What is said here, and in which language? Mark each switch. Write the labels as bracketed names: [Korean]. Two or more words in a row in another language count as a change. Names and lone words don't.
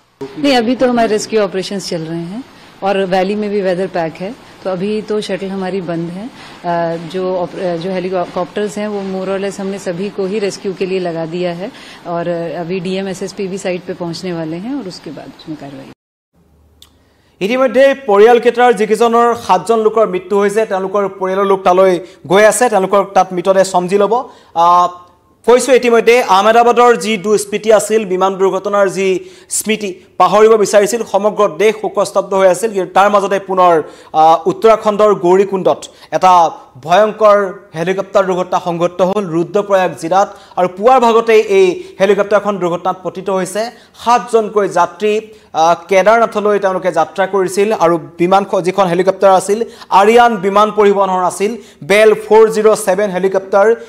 [Hindi] नहीं अभी तो हमारे [English] rescue operations [Hindi] चल रहे हैं और वैली में भी [English] weather pack [Hindi] है तो अभी तो शटल हमारी बंद है जो हेलीकॉप्टर्स हैं वो मोर और लेस हमने सभी को ही रेस्क्यू के लिए लगा दिया है और अभी DM SSP भी साइट पे पहुंचने वाले हैं और उसके बाद उसमें कार्रवाई [Assamese] ইতিমধ্যে পৰিয়ালকেইটাৰ যিকেইজনৰ 7 জন লোকৰ মৃত্যু হৈছে তেওঁলোকৰ পৰিয়ালৰ লোক তালৈ গৈ আছে তেওঁলোকৰ তাত মৃতদেহ সমজি ল'ব কৈছো ইতিমধ্যে আহমেদাবাদৰ যি দুস্মৃতি আছিল বিমান দুৰ্ঘটনাৰ যি স্মৃতি পাহৰিব বিচাৰিছিল সমগ্ৰ দেশ শোকস্তব্ধ হৈ আছিল কিন্তু তাৰ মাজতে পুনৰ উত্তৰাখণ্ডৰ গৌৰীকুণ্ডত এটা ভয়ংকৰ হেলিকপ্টাৰ দুৰ্ঘটনা সংঘটিত হ'ল ৰুদ্ৰপ্ৰয়াগ জিলাত আৰু পুৱাৰ ভাগতে এই হেলিকপ্টাৰখন দুৰ্ঘটনাত পতিত হৈছে 7 জনকৈ যাত্ৰী কেদাৰনাথলৈ তেওঁলোকে যাত্ৰা কৰিছিল আৰু বিমান যিখন হেলিকপ্টাৰ আছিল আৰিয়ান বিমান পৰিবহণৰ আছিল বেল 407 হেলিকপ্টাৰ